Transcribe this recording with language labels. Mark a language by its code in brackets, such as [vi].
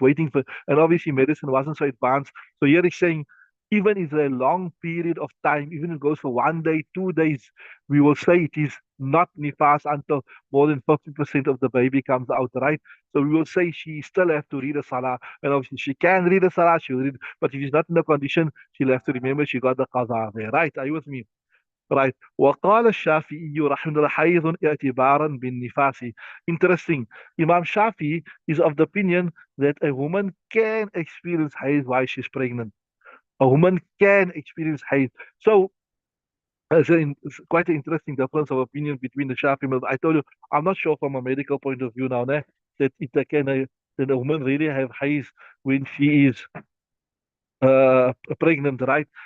[en] Waiting for, and obviously medicine wasn't so advanced. So here he's saying, even if a long period of time, even if it goes for 1 day, 2 days, we will say it is not nifas until more than 50% of the baby comes out, right? So we will say she still have to read a salah. And obviously she can read a salah, she'll read, but if she's not in the condition, she'll have to remember she got the qaza there, right? Are you with me? Right. [ar] وقال الشافعي رحمه الله حيض اعتبارا بالنفاس. [en] Interesting. Imam Shafi is of the opinion that a woman can experience hayd while she's pregnant. A woman can experience hayd. So it's quite an interesting difference of opinion between the Shafi. I told you, I'm not sure from a medical point of view now, that it can that a woman really have hayd when she is pregnant, right?